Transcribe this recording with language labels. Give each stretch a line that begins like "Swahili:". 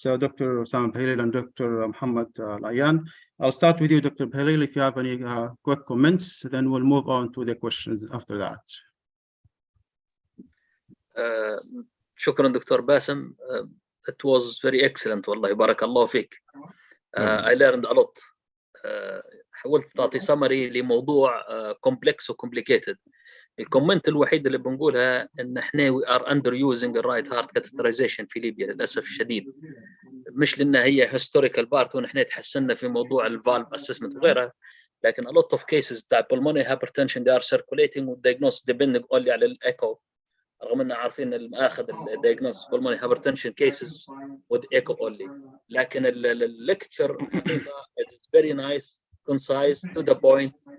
English: So Dr. Basem Elbarouni and Dr. Mohammed Al-Ayyan. I'll start with you, Dr. Elbarouni. If you have any quick comments, then we'll move on to the questions after that.
Arabic: شكرا دكتور باسم.
English: It was very excellent
Arabic: والله بارك الله فيك.
English: I learned a lot.
Arabic: حاولت تعطي summary لموضوع complex و complicated. الكومنت الوحيد اللي بنقولها ان احنا
English: we are underusing
Arabic: الرايت هارت catheterization في ليبيا للاسف الشديد، مش لانها هي
English: historical part
Arabic: ونحن تحسنا في موضوع الفالف assessment وغيرها، لكن
English: a lot of cases
Arabic: تاع pulmonary hypertension
English: they are circulating
Arabic: والdiagnosis depending only على الايكو، رغم ان عارفين المآخذ ال
English: diagnosis pulmonary hypertension cases with echo only،
Arabic: لكن الليكتشر حقيقه
English: it is very nice, concise, to the point.